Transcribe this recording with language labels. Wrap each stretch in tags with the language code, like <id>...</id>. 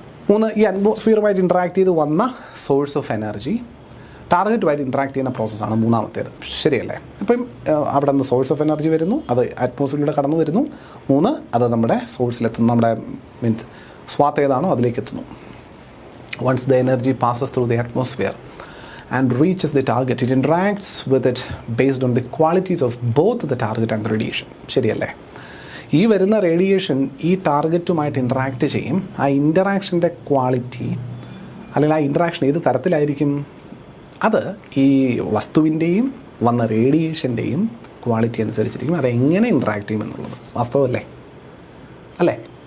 <ml>3, ഈ അറ്റ്മോസ്ഫിയറുമായിട്ട് ഇൻട്രാക്ട് ചെയ്ത് വന്ന സോഴ്സ് ഓഫ് എനർജി ടാർഗറ്റുമായിട്ട് ഇൻട്രാക്ട് ചെയ്യുന്ന പ്രോസസ്സാണ് 3ാമത്തേത്. ശരിയല്ലേ? അപ്പം അവിടെ നിന്ന് സോഴ്സ് ഓഫ് എനർജി വരുന്നു, അത് അറ്റ്മോസ്ഫിയറിലൂടെ കടന്നു വരുന്നു. 3, അത് നമ്മുടെ സോഴ്സിലെത്തുന്നു, നമ്മുടെ മീൻസ് സ്വാത്ത് ഏതാണോ അതിലേക്ക് എത്തുന്നു.</ml> <en>Once the energy passes through the atmosphere and reaches the target, it interacts with it based on the qualities of both the target and the radiation.</en> <ml>ശരിയല്ലേ? ഈ വരുന്ന റേഡിയേഷൻ ഈ ടാർഗറ്റുമായിട്ട് ഇൻട്രാക്ട് ചെയ്യും. ആ ഇൻറ്ററാക്ഷൻ്റെ ക്വാളിറ്റി അല്ലെങ്കിൽ ആ ഇൻട്രാക്ഷൻ ഏത് തരത്തിലായിരിക്കും, അത് ഈ വസ്തുവിൻ്റെയും വന്ന റേഡിയേഷൻ്റെയും ക്വാളിറ്റി അനുസരിച്ചിരിക്കും അതെങ്ങനെ ഇൻട്രാക്ട് ചെയ്യും എന്നുള്ളത്. വാസ്തവമല്ലേ? അല്ലേ?</ml>